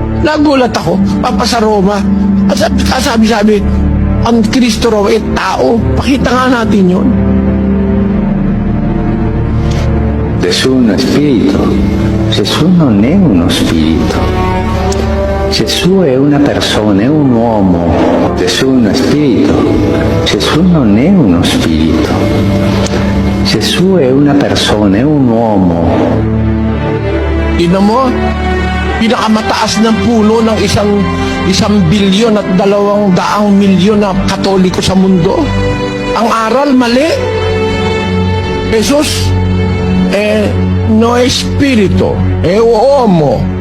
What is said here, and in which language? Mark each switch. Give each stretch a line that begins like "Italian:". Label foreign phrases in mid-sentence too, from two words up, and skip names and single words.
Filipino: Nagulat ako, papasa Roma. At sabi, ang Kristo raw ay tao. Pakita nga natin yun.
Italian: Gesù è uno spirito. Gesù non è uno spirito. Gesù è una persona, è un uomo. Gesù è uno spirito. Gesù non è uno spirito. Gesù è una persona, è un uomo.
Filipino: Tingnan mo, pinakamataas ng puno ng isang bilyon at 200 milyon na Katoliko sa mundo. Ang aral, mali. Jesus, no espiritu, uomo.